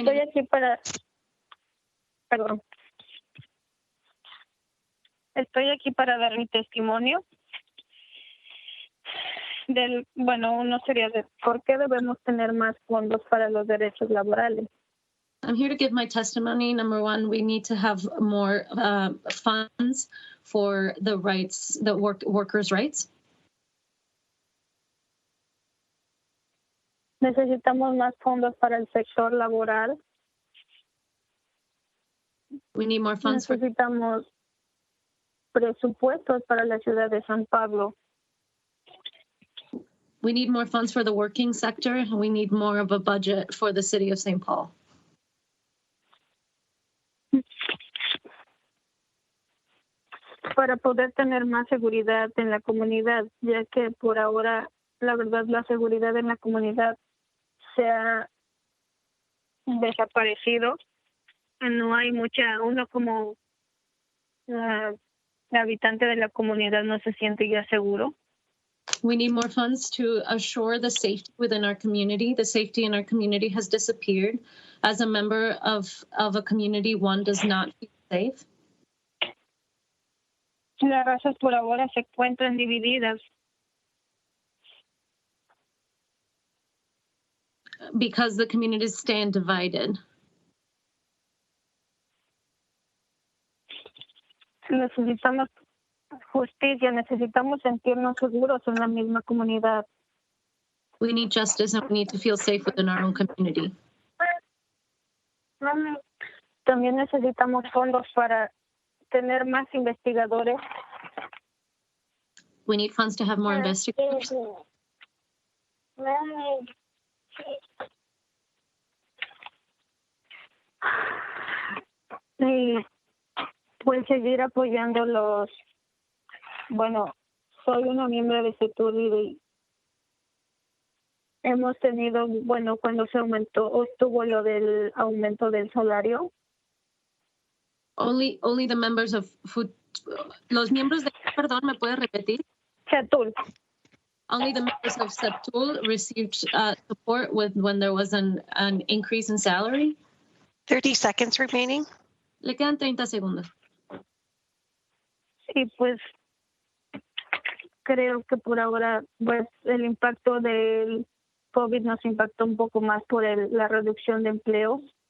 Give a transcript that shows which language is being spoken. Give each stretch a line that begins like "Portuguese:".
Spanish: Estoy name aquí para, perdón. Estoy aquí para dar mi testimonio uno sería de por qué debemos tener más fondos para los derechos laborales.
English: I'm here to give my testimony. Number one, we need to have more funds for the rights, the workers' rights.
Spanish: Necesitamos más fondos para el sector laboral.
English: We need more funds for.
Spanish: Necesitamos presupuestos para la ciudad de San Pablo.
English: We need more funds for the working sector, and we need more of a budget for the city of St. Paul.
Spanish: Para poder tener más seguridad en la comunidad, ya que por ahora, la verdad, la seguridad en la comunidad se ha desaparecido. No hay uno como habitante de la comunidad no se siente ya seguro.
English: We need more funds to assure the safety within our community. The safety in our community has disappeared. As a member of a community, one does not feel safe.
Spanish: Las razas por ahora se encuentran divididas.
English: Because the communities stand divided.
Spanish: Necesitamos justicia, necesitamos sentirnos seguros en la misma comunidad.
English: We need justice and we need to feel safe within our own community.
Spanish: También necesitamos fondos para tener más investigadores.
English: We need funds to have more investigators.
Spanish: Y pues seguir apoyando soy una miembro de CETUL y hemos tenido, cuando se aumentó o estuvo lo del aumento del salario.
English: Only the members of
Spanish: los miembros de, perdón, ¿me puede repetir?
English: CETUL. Only the members of SEPTUL received support when there was an increase in salary. 30 seconds remaining.
Spanish: Le quedan 30 segundos. Y pues creo que por ahora pues el impacto del COVID nos impactó un poco más por la reducción de empleos.